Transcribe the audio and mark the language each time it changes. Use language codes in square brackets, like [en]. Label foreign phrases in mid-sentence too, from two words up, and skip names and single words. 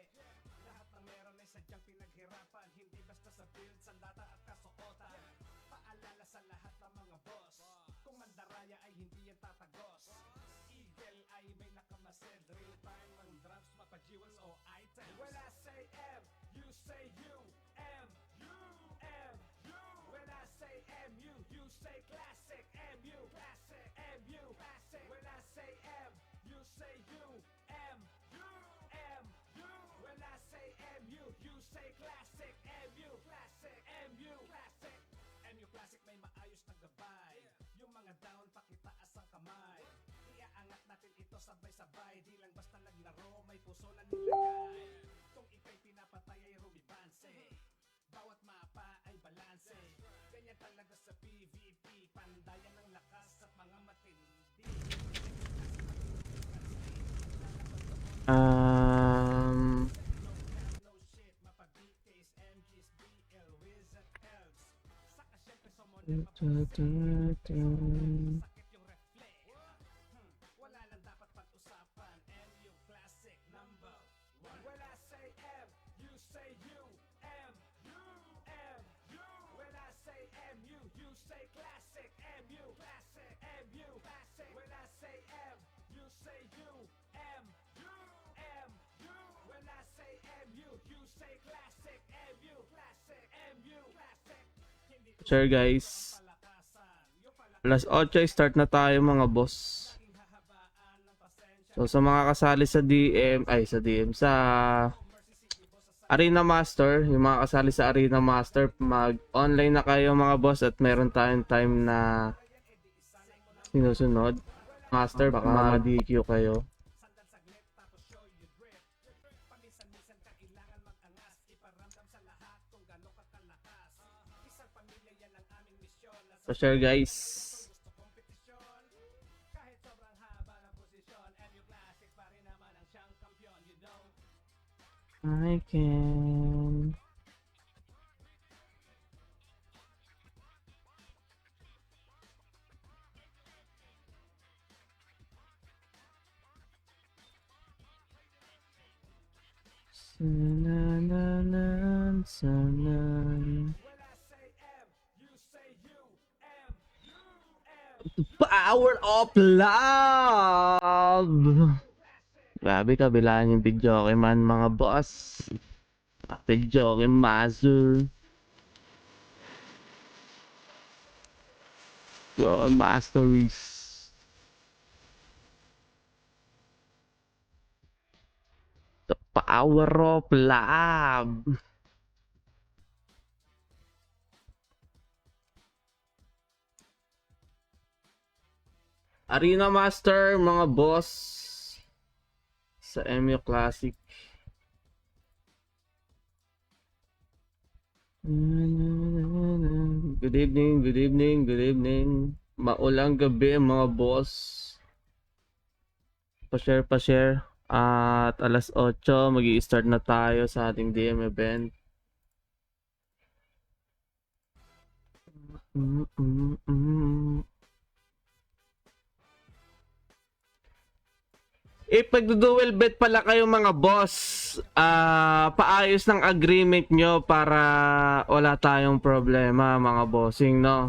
[tl] Lahat ng meron ay sadyang pinaghirapan, hindi basta sa build, sandata at kasuotan. Paalala sa lahat ng mga boss, kung mandaraya ay hindi yan tatagos. Eagle ay may nakamasid, [en] real time [tl] ang drums, mapa-jewels o items. [en] When I say M, you say U, M, U, M, U. When I say MU, you say classic, MU, classic, MU, classic. When I say M, you say U, M, U, M, U. When I say MU, you say classic, MU, classic, MU, classic. [tl] MU classic may maayos na gabay, yung mga down pakitaas ang kamay. Iaangat natin ito sabay-sabay, di lang basta naglaro, may puso na nilagay. Kung ika'y pinapatay ay rumibanse, bawat mapa ay balanse. Ganyan talaga sa PvP, pandayan ng lakas at mga matindi. [en] No shit, [tl] mapa-BKs, MGs, BL, Wizard, Elves. Saka syempre summon at mapa-sakit yung reflect. Wala lang dapat pag-usapan, MU Classic number 1. [en] When I say M, you say U, M, U, M, U. When I say MU, you say classic, MU, classic, MU, classic. When I say M, you say U, M, U, M, U. When I say MU, you say classic, MU, classic, MU, classic. [tl] Hindi ko [en] Sure guys, [tl] palakasan, yung pala alas 8 start na tayo mga boss. hahabaan ng pasensya. So sa mga kasali sa sa Arena Master, yung mga kasali sa Arena Master, mag-online na kayo mga boss at meron tayong time na sinusunod. Master, baka ma-DQ kayo. Sandal saglit tapos [en] show you drip. [tl] Paminsan-minsan kailangan mag-angas, iparamdam sa lahat kung gano'n ka kalakas. Isang pamilya yan ang aming misyon. [en] So share guys. [tl] Gusto kompetisyon. Kahit sobrang haba ng posisyon, MU Classic pa rin naman ang siyang kampiyon, [en] you know. I can. Sananan, sanan. When I say M, you say U, M, U, M. Power of love! [tl] Grabe, kabilaan yung video kay man mga boss. Video kay Mazur. [en] God Masteries. The power of love. [tl] Arena Master mga boss sa MU Classic. [en] Good evening, good evening, good evening. [tl] Maulang gabi mga boss. Pa-share. At alas 8 magi-start na tayo sa ating DM event. Pag- [en] dual bet [tl] pala kayo mga boss, paayos ng agreement nyo para wala tayong problema mga bossing, no?